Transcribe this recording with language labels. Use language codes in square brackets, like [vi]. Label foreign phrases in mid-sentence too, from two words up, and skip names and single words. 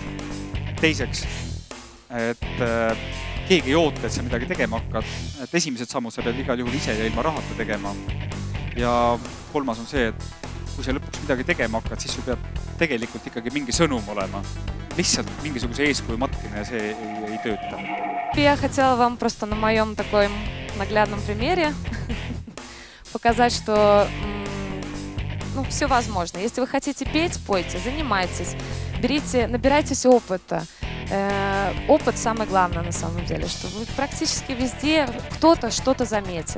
[et] Teiseks, et keegi ei oota, et sa midagi tegema hakkad. Et esimesed sammud sa pead igal juhul ise ja ilma rahata tegema. Ja kolmas on see, et kui sa lõpuks midagi tegema hakkad, siis sul peab tegelikult ikkagi mingi sõnum olema. Lihtsalt mingisuguse eeskuju маткина, see ei tööta. [ru] Я хотела вам просто на моем таком наглядном примере показать, что все возможно. Если вы хотите петь, пойте, занимайтесь, набирайтесь опыта. Опыт самое главное на самом деле, что вы практически везде кто-то что-то заметит.